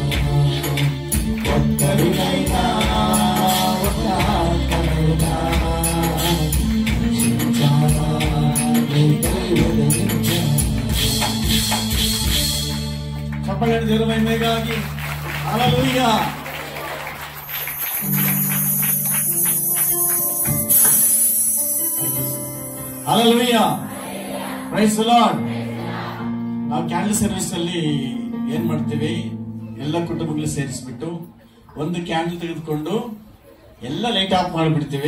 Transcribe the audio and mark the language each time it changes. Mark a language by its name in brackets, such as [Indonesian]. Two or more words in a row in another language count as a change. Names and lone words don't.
[Telugu] ఒక్కరినైనా ఒక ఆత్మనైనా రక్షించానా, నీకై వెలిగించానా. చెప్పండి దేవునిಗಾಗಿ హల్లెలూయా. [English] ಹಲ್ಲೆಲೂಯಾ, Praise the Lord. [Kannada] ನಾವು [English] candle service [Kannada] ಅಲ್ಲಿ ಏನ್ ಮಾಡ್ತೀವಿ, ಎಲ್ಲ ಕುಟುಂಬಗಳು ಸೇರಿಸ್ಬಿಟ್ಟು ಒಂದು ಕ್ಯಾಂಡಲ್ ತೆಗೆದುಕೊಂಡು ಎಲ್ಲ [English] light off [Kannada] ಮಾಡಿಬಿಡ್ತೀವಿ.